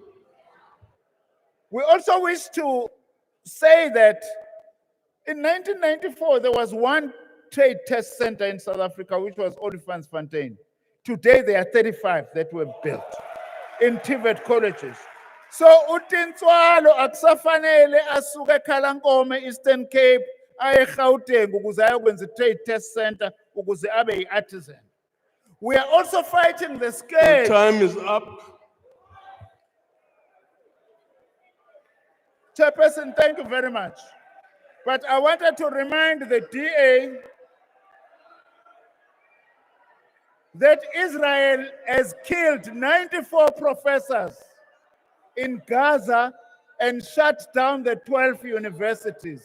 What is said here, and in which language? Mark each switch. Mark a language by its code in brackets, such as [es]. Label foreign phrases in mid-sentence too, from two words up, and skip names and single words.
[en] We also wish to say that in 1994, there was one trade test center in South Africa, which was Olifantsfontein. Today, there are 35 that were built in TVET colleges. So, [zu] uTinswalo akusafanele asuke eKhalankome, Eastern Cape, aye eGauteng ukuze ayokwenza i- [en] trade test center [zu] ukuze abe yi-artisan. [en] We are also fighting the Your scourge. time is up. Chairperson, thank you very much. But I wanted to remind the DA that Israel has killed 94 professors in Gaza and shut down the 12 universities.